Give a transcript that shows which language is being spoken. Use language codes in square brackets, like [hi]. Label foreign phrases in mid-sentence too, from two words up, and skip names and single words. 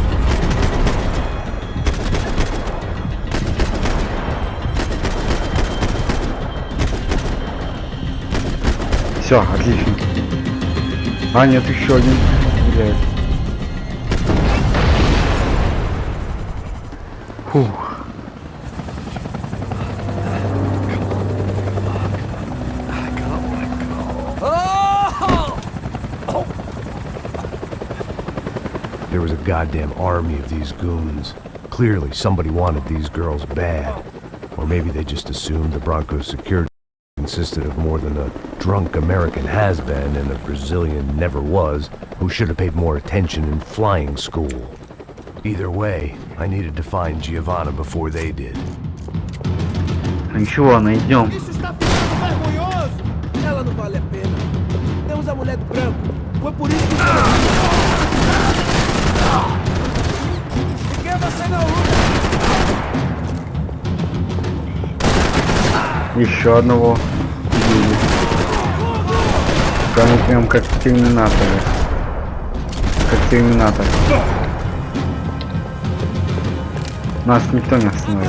[ru] Все, отлично. А, нет, еще один. Гуляет. Фух. [en] There was a goddamn army of these goons. Clearly, somebody wanted these girls bad. Or maybe they just assumed the Bronco's security consisted of more than a drunk American has-been and a Brazilian never was who should have paid more attention in flying school. Either way, I needed to find Giovanna before they did. [ru] Ничего, найдем. [pt] Isso está ficando vergonhoso! Ela não vale a pena. Temos a mulher do branco. Foi por isso que... Fiquei você na luta! [ru] Еще одного убили. Прямо прям как в Терминаторе. Как Терминатор. Нас никто не остановит.